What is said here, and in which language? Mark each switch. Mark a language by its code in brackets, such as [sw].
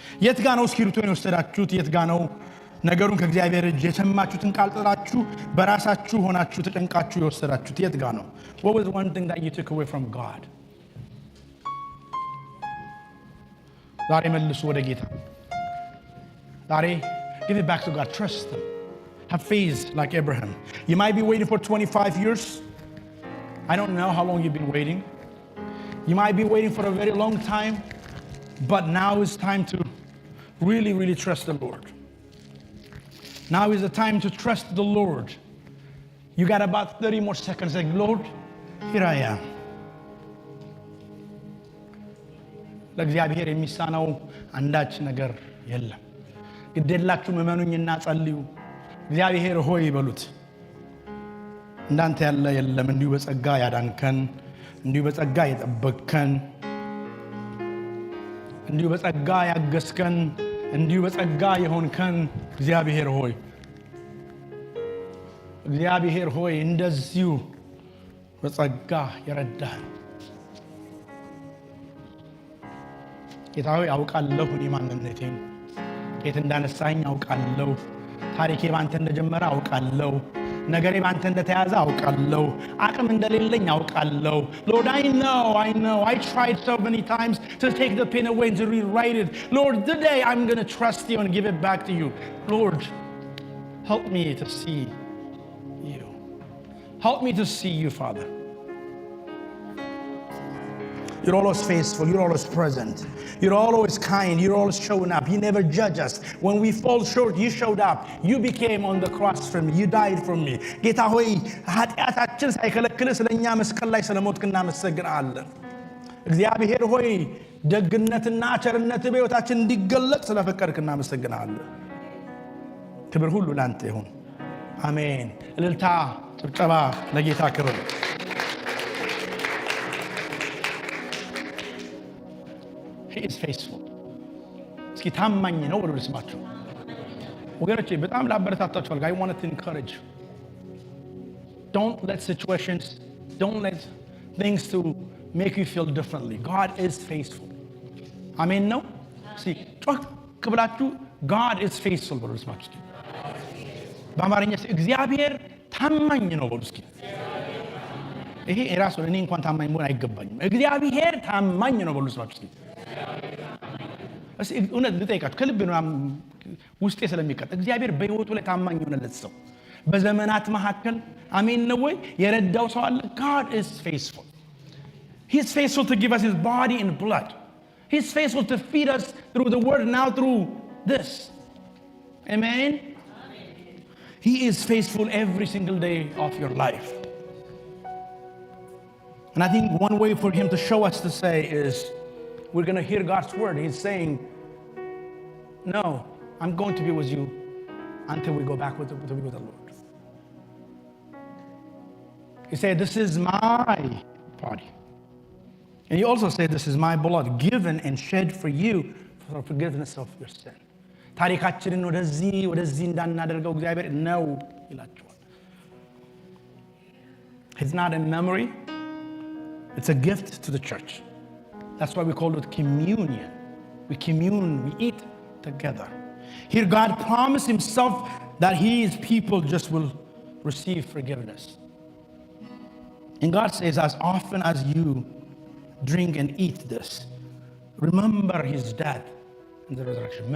[am] የት ጋር ነው እስክሪብቶን የወሰዳችሁት? የት ጋር ነው ነገሩን ከእግዚአብሔር እጅ የሰማችሁትን ቃል ጥላችሁ በራሳችሁ ሆናችሁ ተጨንቃችሁ የወሰዳችሁት? የት ጋር ነው? [en] What was one thing that you took away from God? [am] ዛሬ መልሱ ወደ ጌታ። ዛሬ [en] give it back to God. Trust Him. Have faith like Abraham. You might be waiting for 25 years. I don't know how long you've been waiting. You might be waiting for a very long time, but now is time to really, really trust the Lord. Now is the time to trust the Lord. You got about 30 more seconds. Like, Lord, here I am. [am] ለእግዚአብሔር የሚሳነው አንዳች ነገር የለም። ግዴላችሁ መመኑኝና ጸልዩ። እግዚአብሔር ሆይ በሉት። እንዳንተ ያለ የለም። እንዲሁ በጸጋ ያዳንከን፣ እንዲሁ በጸጋ የጠበቅከን፣ እንዲሁ በጸጋ ያገስከን፣ እንዲሁ በጸጋ የሆንከን እግዚአብሔር ሆይ፣ እግዚአብሔር ሆይ እንደዚሁ በጸጋ የረዳህን ጌታ ሆይ አውቃለሁ እኔ ማንነቴን ከየት እንዳነሳኝ አውቃለሁ። ታሪኬ ባንተ እንደጀመረ አውቃለሁ። ነገሬ ባንተ እንደተያዘ አውቃለሁ። አቅም እንደሌለኝ አውቃለሁ። [en] Lord, I know. I tried so many times to take the pen away and to rewrite it. Lord, today I'm going to trust you and give it back to you. Lord, help me to see you. Help me to see you, Father. You're always faithful. You're always present. You're always kind. You're always showing up. You never judge us. When we fall short, you showed up. You became on the cross for me. You died for me. [am] ጌታ ሆይ ኃጢአታችን ሳይከለክልህ ስለኛ መስቀል ላይ ስለሞትክ እናመሰግናለን። እግዚአብሔር ሆይ ደግነትና ቸርነት በሕይወታችን እንዲገለጥ ስለፈቀድክ እናመሰግናለን። ክብር ሁሉ ላንተ ይሁን። አሜን። እልልታ ጭብጨባ ለጌታ ክብር። [en] He is faithful. [am] እስኪ ታማኝ ነው ብሎ ልስማችሁ ወገኖቼ። በጣም ላበረታታችሁ ፈልጋ [en] I want to encourage you. Don't let situations, don't let things to make you feel differently. God is faithful. [am] አሜን ነው። እስኪ ጮክ ብላችሁ [en] God is faithful [am] ብሎ ልስማችሁ። በአማርኛ እግዚአብሔር ታማኝ ነው በሉ እስኪ። ይሄ ራሱ እኔ እንኳን ታማኝ መሆን አይገባኝም። እግዚአብሔር ታማኝ ነው በሉ ልስማችሁ እስኪ። እውነት ልጠይቃችሁ ከልብ ነው ውስጤ ስለሚቀጥ እግዚአብሔር በህይወቱ ላይ ታማኝ የሆነለት ሰው በዘመናት መካከል አሜን ነው ወይ የረዳው ሰው አለ? [en] God is faithful. He is faithful to give us his body and blood. He is faithful to feed us through the word, now through this. Amen. He is faithful every single day of your life. And I think one way for him to show us to say is we're going to hear God's word. He's saying, no, I'm going to be with you until we go back to be with the Lord. He said, this is my body. And he also said, this is my blood given and shed for you for the forgiveness of your sin. [am] ታሪካችንን ወደዚህ እንዳናደርገው እግዚአብሔር ነው ይላቸዋል። [en] It's not a memory. It's a gift to the church. That's why we call it communion. We commune, we eat together. Here God promised himself that his people just will receive forgiveness. And God says, as often as you drink and eat this, remember his death and the resurrection.